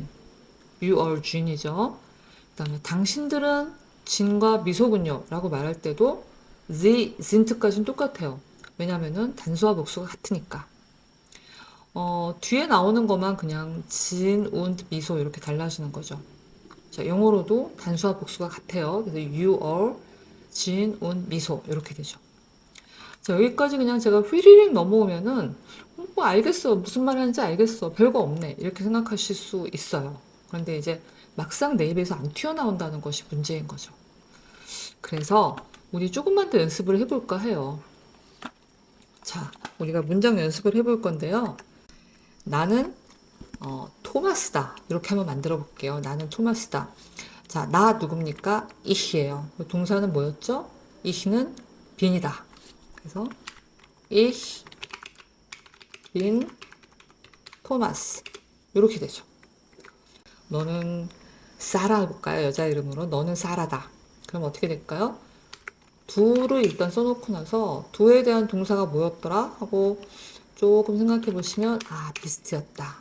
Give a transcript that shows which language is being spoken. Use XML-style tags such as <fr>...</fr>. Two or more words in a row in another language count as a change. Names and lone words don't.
<en>You are Jin</en> <ko>이죠. 그 다음에 당신들은 진과 미소군요 라고 말할 때도</ko> <de>Sie sind</de> <ko>까지는 똑같아요. 왜냐면은 단수와 복수가 같으니까. 뒤에 나오는 것만 그냥 진, und, 미소 이렇게 달라지는 거죠. 자, 영어로도 단수와 복수가 같아요.</ko> <en>그래서 you are,</en> <ko>진, und, 미소 이렇게 되죠. 자, 여기까지 그냥 제가 휘리릭 넘어오면은 뭐 알겠어. 무슨 말 하는지 알겠어. 별거 없네. 이렇게 생각하실 수 있어요. 그런데 이제 막상 내 입에서 안 튀어나온다는 것이 문제인 거죠. 그래서 우리 조금만 더 연습을 해볼까 해요. 자, 우리가 문장 연습을 해볼 건데요. 나는 토마스다. 이렇게 한번 만들어 볼게요. 나는 토마스다. 자, 나 누굽니까? ich예요. 동사는 뭐였죠? ich는 bin이다. 그래서</ko> <de>ich bin</de> <ko>토마스. 이렇게 되죠. 너는 사라 해볼까요? 여자 이름으로. 너는 사라다. 그럼 어떻게 될까요? 두를 일단 써놓고 나서 두에 대한 동사가 뭐였더라? 하고 조금 생각해 보시면 비스트였다.</ko>